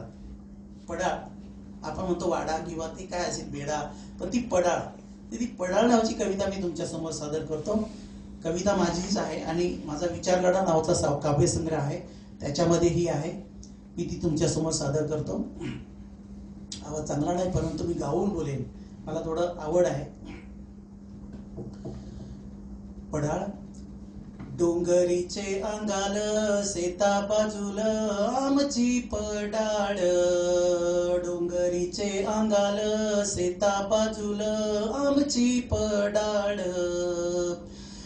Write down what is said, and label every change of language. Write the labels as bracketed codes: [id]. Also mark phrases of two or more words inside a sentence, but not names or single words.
[mr] पडाळ आपण म्हणतो वाडा किंवा ते काय असेल बेडा, पण ती पडाळ, ती पडाळ नावाची कविता मी तुमच्या समोर सादर करतो. कविता माझीच आहे आणि माझा विचारलढा नावाचा काव्यसंग्रह आहे, त्याच्यामध्ये ही आहे, मी ती तुमच्या समोर सादर करतो. आवाज चांगला नाही परंतु मी गाऊन बोलेन, मला थोडं आवड आहे. पडाळ. [kok] डोंगरीचे अंगाल शेता बाजूल आमची पडाळ, डोंगरीचे अंगाल शेता बाजूल आमची पडाळ,